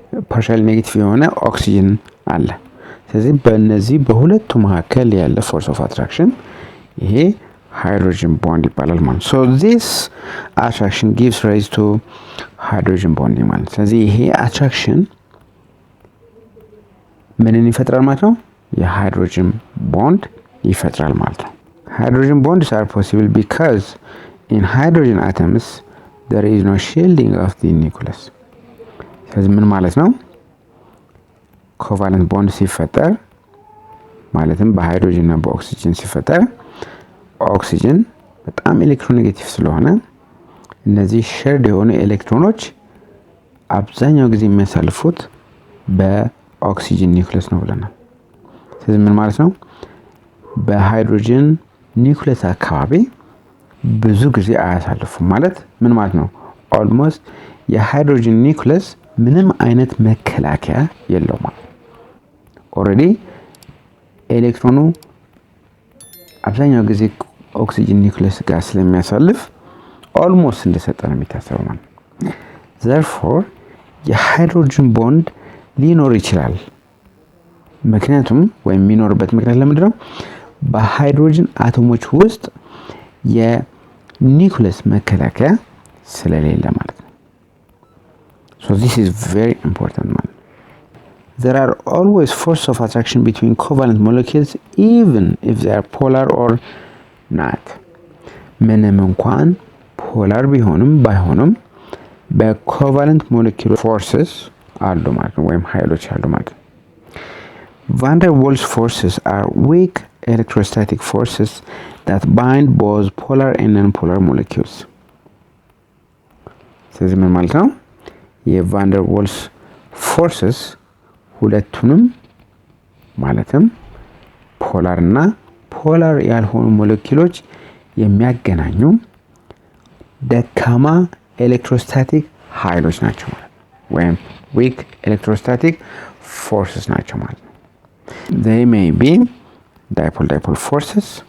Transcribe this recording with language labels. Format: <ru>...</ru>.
<am>ፓርሻሊ ኔጌቲቭ የሆነ ኦክሲጅን አለ። ስለዚህ በእነዚህ በሁለቱ መካከል ያለ ፎርስ ኦፍ አትራክሽን ይሄ ሃይድሮጅን ቦንድ ይባላል ማለት ነው።</am> <en>so this attraction gives rise to hydrogen bonding</en> <am>ማለት ስለዚህ ይሄ አትራክሽን ምንን ይፈጥራል ማለት ነው? የሃይድሮጅን ቦንድ ይፈጥራል ማለት ነው።</am> <en>hydrogen bonds are possible because in hydrogen atoms there is no shielding of the nucleus</en> <am>ስለዚህ ምን ማለት ነው? ኮቫለንት ቦንድ ሲፈጠር ማለትም በሃይድሮጅን እና በኦክሲጅን ሲፈጠር ኦክሲጅን በጣም ኤሌክትሮኔጌቲቭ ስለሆነ እነዚህ ሼርድ የሆኑ ኤሌክትሮኖች አብዛኛው ጊዜ የሚያሳልፉት በኦክሲጅን ኒውክሊየስ ነው ብለናል። ስለዚህ ምን ማለት ነው? በሃይድሮጅን ኒውክሊየስ አካባቢ ብዙ ጊዜ አያሳልፉም ማለት ምን ማለት ነው? ኦልሞስት የሃይድሮጅን ኒውክሊየስ ምንም አይነት መከላከያ የለውም ማለት ኦሬዲ ኤሌክትሮኑ አብዛኛው ጊዜ ኦክሲጅን ኒውክሊየስ ጋር ስለሚያሳልፍ ኦልሞስት እንደሰጠ ነው የሚታሰበው ማለት ነው። therefore የሃይድሮጅን ቦንድ ሊኖር ይችላል። ምክንያቱም ወይም የሚኖርበት ምክንያት ለምንድን ነው? በሃይድሮጅን አቶሞች ውስጥ የኒውክሊየስ መከላከያ ስለሌለ ማለት ነው።</am> <en>so this is very important</en> <am>ማለት</am> <en>there are always forces of attraction between covalent molecules even if they are polar or not</en> <am>ምንም እንኳን ፖላር ቢሆንም ባይሆንም በኮቫለንት ሞለኪውላር ፎርስስ አሉ ማለት ነው ወይም ኃይሎች አሉ ማለት ነው።</am> <en>van der Waals forces are weak electrostatic forces that bind both polar and non-polar molecules</en> <am>ስለዚህ ምን ማለት ነው? የቫን ደር ዋልስ ፎርስስ ሁለቱንም ማለትም ፖላር እና ፖላር ያልሆኑ ሞለኪውሎች የሚያገናኙ ደካማ ኤሌክትሮስታቲክ ኃይሎች ናቸው ማለት ነው ወይም weak electrostatic forces ናቸው ማለት ነው።</am> <en>they may be dipole-dipole forces</en>